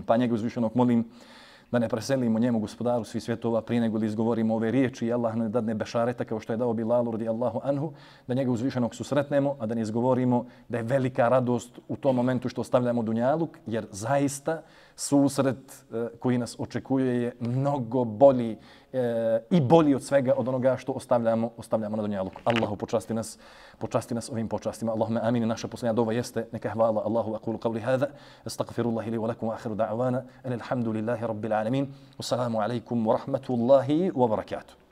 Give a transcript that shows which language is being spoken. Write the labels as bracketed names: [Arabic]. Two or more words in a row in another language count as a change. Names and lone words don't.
[Bosnian] Pa njega uzvišenog molim da ne preselimo njemu, gospodaru svih svjetova, prije nego li izgovorimo ove riječi i Allah ne dadne bešareta kao što je dao Bilalu [Arabic] رضي الله عنه, [Bosnian] da njega uzvišenog susretnemo, a da ne izgovorimo da je velika radost u tom momentu što ostavljamo dunjaluk, jer zaista susret koji nas očekuje je mnogo bolji i bolji od svega od onoga što ostavljamo na dunjaluku. Allahu počasti nas ovim počastima. [Arabic] اللهم آمين. [Bosnian] Naša posljednja dova jeste neka hvala Allahu, [Arabic] أقول قولي هذا، أستغفر الله لي ولكم، وآخر دعوانا، الحمد لله رب العالمين. والسلام عليكم ورحمة الله وبركاته.